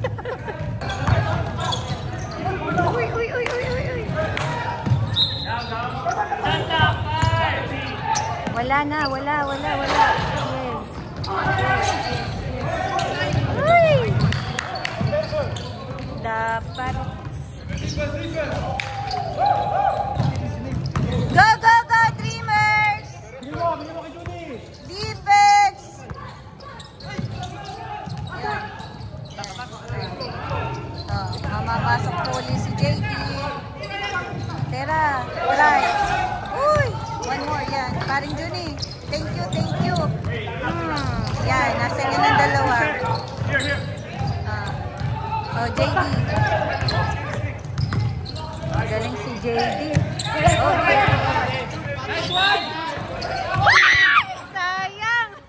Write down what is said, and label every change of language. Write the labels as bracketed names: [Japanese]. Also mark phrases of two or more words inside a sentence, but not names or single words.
[Filipino] Uy. Wala na. Yes. Uy! Parrots. [English] Go, go, go, Dreamers! [Filipino] Defense! Ayan. Oh, mamapasok po ulit si JD. Tera, right. Uy, [English] one more, [Filipino] yan. Paring Juni. [English] Thank you, thank you. [Filipino] Yan, nasa inyo ng dalawa. Oh, JD. Magaling si JD. Oh, sayang.